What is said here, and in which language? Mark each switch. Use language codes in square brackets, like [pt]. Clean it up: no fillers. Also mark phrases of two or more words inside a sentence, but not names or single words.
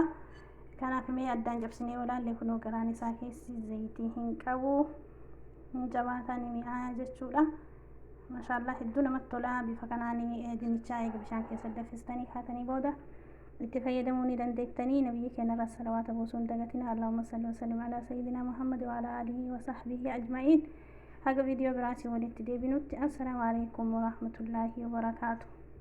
[om] Kanaaf mee addaan cabsinee olaallee kunoo garaan isaa keessi zayitii hin qabu hin jabaataan mi'aa jechuudha. Maashaallah hedduu namatti tola bifa kanaan dinichaa eega bishaan keessa danfistanii kaatanii booda itti fayyadamuu ni dandeettanii. Nabiyyi keenya irraa salawaata buusuun dagatina. [ar] اللهم صل وسلم على سيدنا محمد وعلى آله وصحبه أجمعين. [om] Haga viidiyoo biraatiin walitti deebinutti [ar] السلام عليكم ورحمة الله وبركاته.